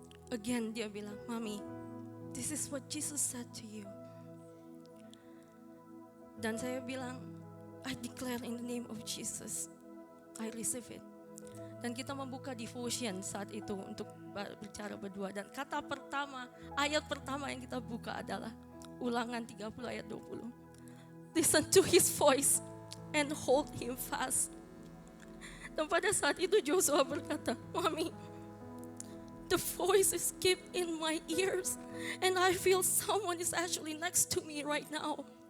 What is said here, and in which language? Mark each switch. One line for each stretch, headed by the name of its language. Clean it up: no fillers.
English: Again
Indonesian: dia bilang,
English: Mami, this is what Jesus said to you.
Indonesian: Dan saya bilang,
English: I declare in the name of Jesus, I receive it.
Indonesian: Dan kita membuka devotion saat itu untuk bicara berdua. Dan kata pertama, ayat pertama yang kita buka adalah Ulangan 30 ayat 20.
English: Listen to his voice and hold him fast.
Indonesian: Dan pada saat itu Joshua berkata,
English: Mami, the voice is keep in my ears and I feel someone is actually next to me right now.